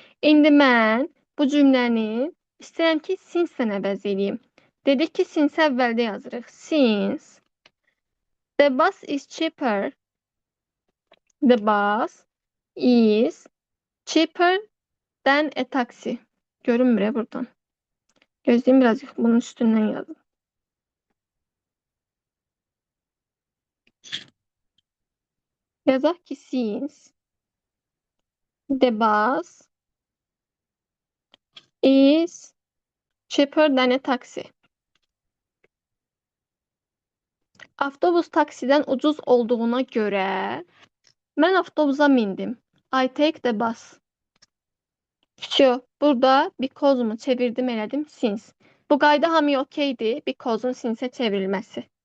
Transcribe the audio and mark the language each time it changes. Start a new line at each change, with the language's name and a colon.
Azerbaijani: İndi mən bu cümləni istəyirəm ki, since-lə əvəz edeyim. Dedik ki, since əvvəldə yazırıq.
English: Since the bus is cheaper. The bus is cheaper than a taxi.
Azerbaijani: Görünmür buradan. Gözləyim birazcık bunun üstündən yazın. Yazaq ki,
English: since the bus is cheaper than a taxi.
Azerbaijani: Avtobus taksidən ucuz olduğuna görə mən avtobusa mindim.
English: I take the bus.
Azerbaijani: Всё, burada because-umu çevirdim, elədim
English: since.
Azerbaijani: Bu qayda hamıya okeydir, because-un sinsə çevrilməsi.